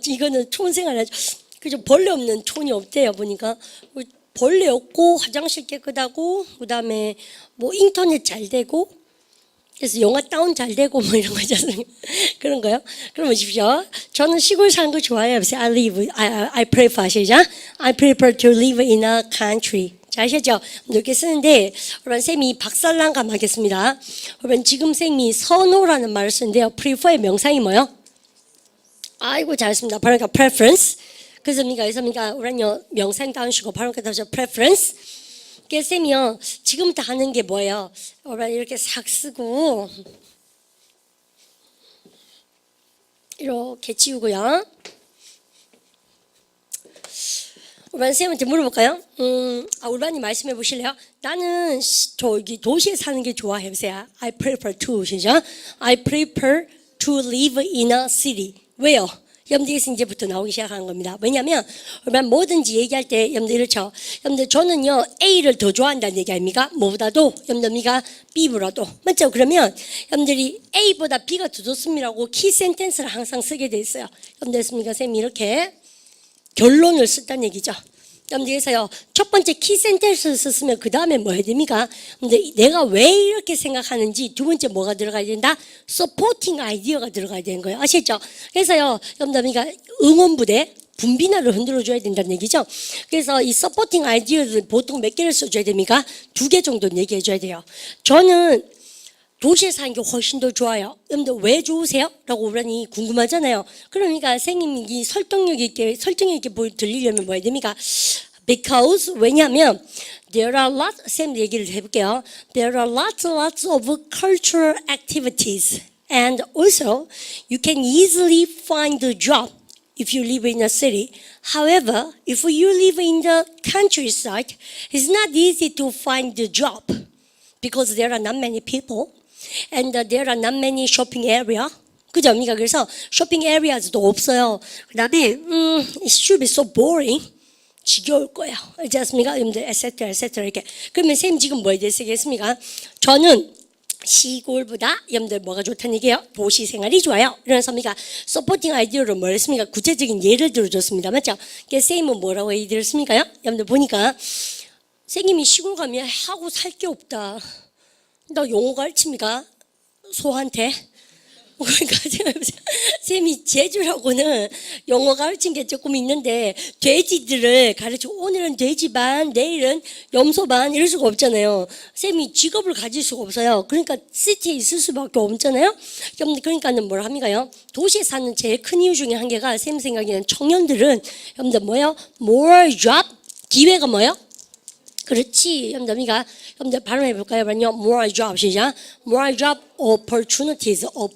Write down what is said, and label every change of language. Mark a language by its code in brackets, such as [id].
[ko] 이거는 촌 생활 하죠. 그죠? 벌레 없는 촌이 없대요. 보니까. 벌레 없고 화장실 깨끗하고 그다음에 뭐 인터넷 잘 되고 그래서 영화 다운 잘 되고 뭐 이런 거 있잖아요. 그런 거요. 그럼 보십시오. 저는 시골 사는 거 좋아해요. [en] I prefer [ko] 시작. [en] I prefer to live in a country. [ko] 자, 아시죠? 이렇게 쓰는데 여러분 쌤이 박살난감 하겠습니다. 여러분 지금 쌤이 선호라는 말을 쓰는데요. prefer의 명사이 뭐요? 아이고 잘했습니다. 바로 preference. 그래서 여기서 우리는요 명상 다운시고 바로 그다음에 preference. 그래서 쌤이요 지금부터 하는 게 뭐예요? 이렇게 싹 쓰고 이렇게 지우고요. 우리 쌤한테 물어볼까요? 우리반이 말씀해 보실래요? 나는 저기 도시에 사는 게 좋아 해보세요. [en] I prefer to [ko] 시죠? [en] I prefer to live in a city. [ko] 왜요? 여러분들께서 이제부터 나오기 시작하는 겁니다. 왜냐하면 뭐든지 얘기할 때 여러분들 이렇죠. 여러분들 저는요 A를 더 좋아한다는 얘기 아닙니까? 뭐보다도 여러분들이가 B보다도 맞죠? 그러면 여러분들이 A보다 B가 더 좋습니다라고 키 센텐스를 항상 쓰게 돼 있어요. 여러분들 쌤이 이렇게 결론을 썼다는 얘기죠. 여러분들께서요 첫 번째 키 센텐스를 썼으면 그 다음에 뭐 해야 됩니까? 근데 내가 왜 이렇게 생각하는지 두 번째 뭐가 들어가야 된다? 서포팅 아이디어가 들어가야 되는 거예요. 아시죠? 그래서요 여러분들 응원부대 분비나를 흔들어줘야 된다는 얘기죠. 그래서 이 서포팅 아이디어를 보통 몇 개를 써줘야 됩니까? 2개 정도는 얘기해줘야 돼요. 저는 도시에 사는 게 훨씬 더 좋아요. 여러분들 왜 좋으세요? 라고 우리는 궁금하잖아요. 그러니까 선생님이 설득력 있게 들리려면 뭐 해야 됩니까? Because 왜냐하면 [en] there are lots, [ko] 쌤 얘기를 해볼게요. [en] There are lots of cultural activities and also you can easily find a job if you live in a city. However, if you live in the countryside, it's not easy to find a job because there are not many people. And there are not many shopping area. [ko] 그죠? 그러니까 그래서 shopping areas도 없어요. 그 다음에 [en] it should be so boring. [ko] 지겨울 거예요. 알지 않습니까? 여러분들 etc. 이렇게. 그러면 쌤 지금 뭐에 대해 쓰겠습니까? 저는 시골보다 여러분들 뭐가 좋다는 얘기예요? 도시 생활이 좋아요. 이러면서 서포팅 아이디어로 뭐 했습니까? 구체적인 예를 들어줬습니다. 맞죠? 그래서 쌤은 뭐라고 얘기 들었습니까요? 여러분들 보니까 쌤님이 시골 가면 하고 살 게 없다. 나 영어 가르칩니까? 소한테? 그러니까 쌤이 제주라고는 영어 가르친 게 조금 있는데 돼지들을 가르치고 오늘은 돼지반 내일은 염소반 이럴 수가 없잖아요. 쌤이 직업을 가질 수가 없어요. 그러니까 시티에 있을 수밖에 없잖아요. 그러니까는 뭘 합니까요? 도시에 사는 제일 큰 이유 중에 한 개가 쌤 생각에는 청년들은 여러분들 뭐예요? more job 기회가 뭐예요? 그렇지. 여러분들 발음해 볼까요? [en] more job [ko] 시작. [en] more job opportunities.